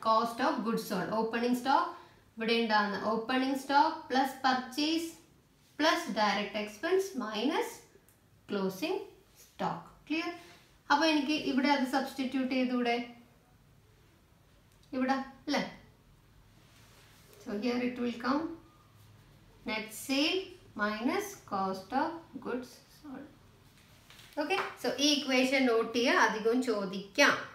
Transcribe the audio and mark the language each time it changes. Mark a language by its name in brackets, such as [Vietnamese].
[English] Cost of goods sold. Opening stock [Malayalam] ഇവിടെ ഉണ്ടാകുന്ന [English] Opening stock plus purchase plus direct expense minus closing stock. Clear? [Malayalam] അപ്പൊ എനിക്ക് ഇവിടെ അത് സബ്സ്റ്റിറ്റ്യൂട്ട് ചെയ്തൂടെ? ഇവിടെ അല്ലേ? [English] So here it will come net sale minus cost of goods sold. [Malayalam] Okay, so ഈ equation നോട്ട് ചെയ്യുക, അധികവും ചോദിക്കാം.